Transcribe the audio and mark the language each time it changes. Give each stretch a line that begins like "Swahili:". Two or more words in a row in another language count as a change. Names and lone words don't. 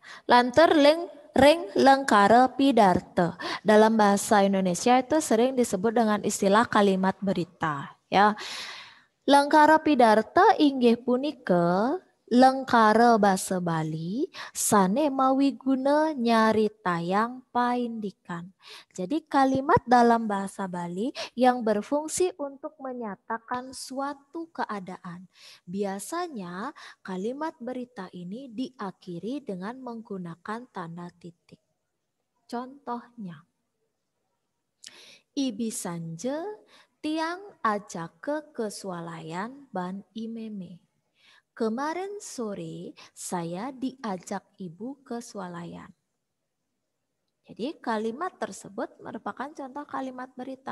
Balinese: Lantur ring lengkara pidarta.
Indonesian: Dalam bahasa Indonesia itu sering disebut dengan istilah kalimat berita. Ya,
Balinese: lengkara pidarta inggih punika lengkara basa Bali sane mawi guna nyari tayang paindikan.
Indonesian: Jadi kalimat dalam bahasa Bali yang berfungsi untuk menyatakan suatu keadaan. Biasanya kalimat berita ini diakhiri dengan menggunakan tanda titik. Contohnya,
Balinese: Ibi sanje tiang ajak ke swalayan ban imeme.
Indonesian: Kemarin sore saya diajak ibu ke swalayan. Jadi kalimat tersebut merupakan contoh kalimat berita.